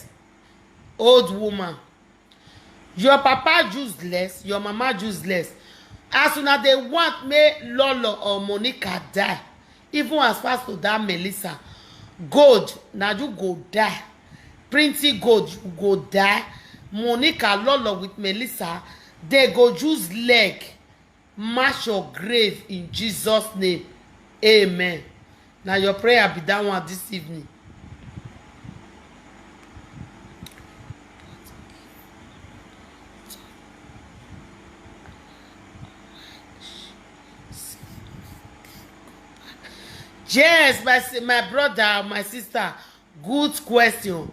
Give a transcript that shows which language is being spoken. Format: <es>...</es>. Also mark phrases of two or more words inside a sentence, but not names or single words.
<pcm>Old woman. Your papa useless. Your mama useless. As soon as they want me Lolo or Monica die. Even as fast as that Melissa. Gold. Now you go die. Pretty Gold. You go die. Monica Lolo with Melissa. They go use leg. Mash your grave in Jesus' name. Amen. Now your prayer be that one this evening. Yes, my brother, my sister, good question.</pcm>